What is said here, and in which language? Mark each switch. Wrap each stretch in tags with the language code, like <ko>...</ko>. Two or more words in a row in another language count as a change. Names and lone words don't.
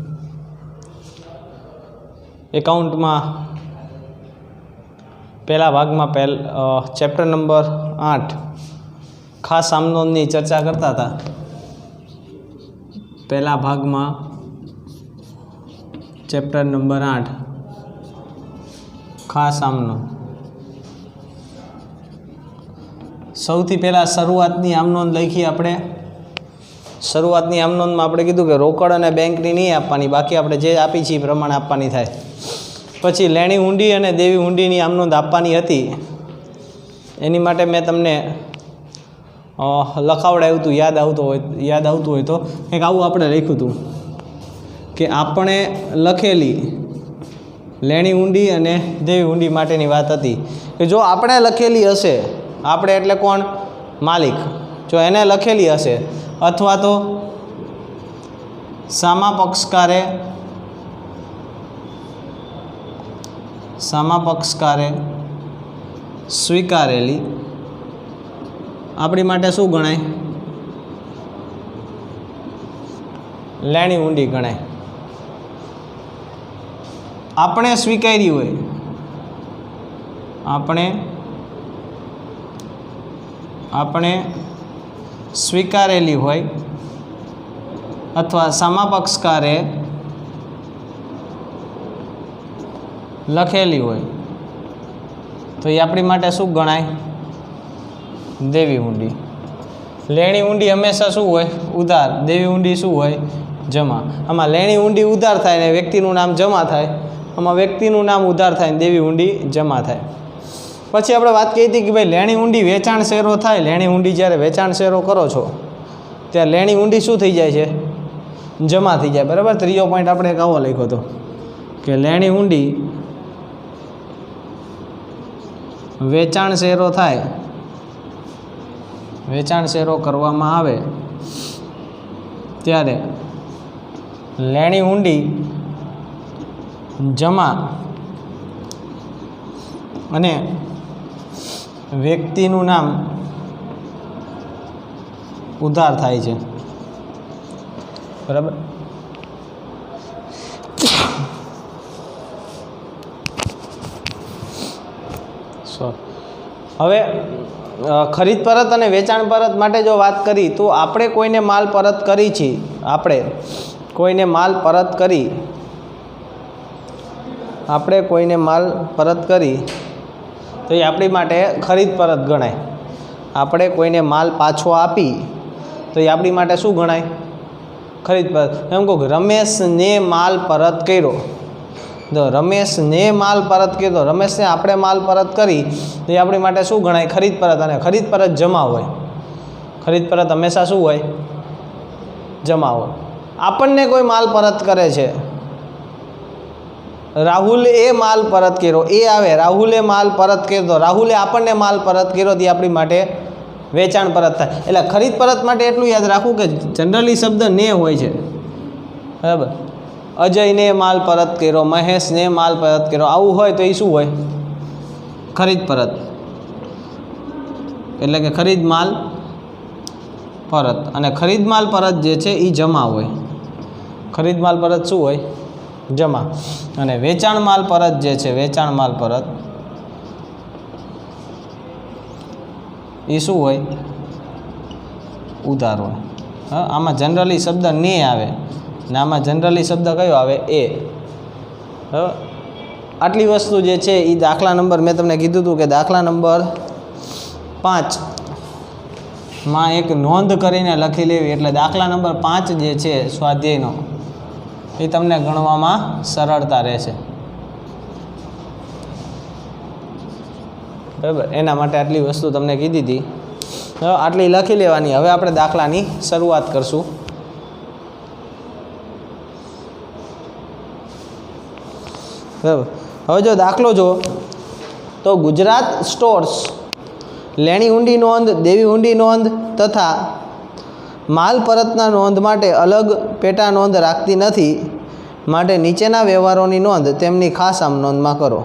<gu>એકાઉન્ટ માં પહેલા ભાગ માં ચેપ્ટર નંબર 8 ખાસ આમનોંધની ચર્ચા કરતા હતા। પહેલા ભાગ માં ચેપ્ટર નંબર 8 ખાસ આમનોંધ। સૌથી પહેલા શરૂઆતની આમનોંધ લખી આપણે। શરૂઆતની આમનોંધ માં આપણે કીધું કે રોકડ અને બેંકની નહીં આપવાની, બાકી આપણે જે આપી છે એ પ્રમાણે આપવાની થાય। પછી લેણી હુંડી અને દેવી હુંડીની આમનોંધ આપવાની હતી, એની માટે મેં તમને લખાવડાવ્યું હતું। યાદ આવતું હોય તો કંઈક આવું આપણે લખ્યું હતું કે આપણે લખેલી લેણી હુંડી અને દેવી હુંડી માટેની વાત હતી કે જો આપણે લખેલી હશે, આપણે એટલે કોણ? માલિક। જો એને લખેલી હશે અથવા તો સામા પક્ષકારે સ્વીકારેલી આપણી માટે શું ગણાય? લેણી હુંડી ગણાય। આપણે સ્વીકારી હોય, આપણે સ્વીકારેલી હોય અથવા સામા પક્ષકારે લખેલી હોય તો એ આપણી માટે શું ગણાય? દેવી હુંડી। લેણી હુંડી હંમેશા શું હોય? ઉધાર। દેવી હુંડી શું હોય? જમા। આમાં લેણી હુંડી ઉધાર થાય ને વ્યક્તિનું નામ જમા થાય, આમાં વ્યક્તિનું નામ ઉધાર થાય ને દેવી હુંડી જમા થાય। પછી આપણે વાત કહી હતી કે ભાઈ લેણી હુંડી વેચાણ શેરો થાય। લેણી હુંડી જ્યારે વેચાણ શેરો કરો છો ત્યારે લેણી હુંડી શું થઈ જાય છે? જમા થઈ જાય। બરાબર। ત્રીજો પોઇન્ટ આપણે એક આવો લખ્યો હતો કે લેણી હુંડી વેચાણ શેરો થાય, વેચાણ શેરો કરવામાં આવે ત્યારે લેણી હુંડી જમા અને વ્યક્તિનું નામ ઉધાર થાય છે। બરાબર। હવે ખરીદ પરત અને વેચાણ પરત માટે જો વાત કરી તો આપણે કોઈને માલ પરત કરી છી, આપણે કોઈને માલ પરત કરી, આપણે કોઈને માલ પરત કરી તો એ આપણી માટે ખરીદ પરત ગણાય। આપણે કોઈને માલ પાછો આપી તો એ આપણી માટે શું ગણાય? ખરીદ પરત। એમ કહું રમેશ ને માલ પરત કર્યો, તો રમેશ ને માલ પરત કર્યો તો રમેશ ને આપણે માલ પરત કરી તો એ આપણી માટે શું ગણાય? ખરીદ પરત। અને ખરીદ પરત જમા હોય। ખરીદ પરત હંમેશા શું હોય? જમા હોય। આપણને કોઈ માલ પરત કરે છે, રાહુલે માલ પરત કર્યો, એ આવે રાહુલે માલ પરત કર્યો તો રાહુલે આપણને માલ પરત કર્યો તો આપણી માટે વેચાણ પરત થાય। એટલે ખરીદ પરત માટે एटલું याद राखવું કે જનરલી શબ્દ ને હોય છે। બરાબર। અજય ને માલ પરત કર્યો, મહેશ ને માલ પરત કર્યો, આવું હોય તો એ શું હોય? ખરીદ પરત। એટલે કે ખરીદ માલ પરત। અને ખરીદ માલ પરત જે છે ઈ જમા હોય। ખરીદ માલ પરત શું હોય? જમા। અને વેચાણ માલ પરત જે છે, વેચાણ માલ પરત એ શું હોય? ઉધાર હોય। हाँ, આમાં જનરલી શબ્દ ને આવે ને આમાં જનરલી શબ્દ કયો આવે? એ। આટલી વસ્તુ જે છે ઈ દાખલા નંબર મેં તમને કીધું હતું કે દાખલા નંબર 5 માં એક નોંધ કરીને લખી લેવી એટલે દાખલા નંબર 5 જે છે સ્વાધ્યાયનો એ તમને ગણવામાં સરળતા રહેશે। બરાબર। એના માટે આટલી વસ્તુ તમને કીધી હતી, આટલી લખી લેવાની। હવે આપણે દાખલાની શરૂઆત કરશું। બરાબર। હવે જો દાખલો જો તો ગુજરાત સ્ટોર્સ લેણી હુંડી નોંધ, દેવી હુંડી નોંધ તથા માલ પરતના નોંધ માટે અલગ પેટા નોંધ રાખતી નથી, માટે નીચેના વ્યવહારોની નોંધ તેમની ખાસ આમનોંધમાં કરો।</gu>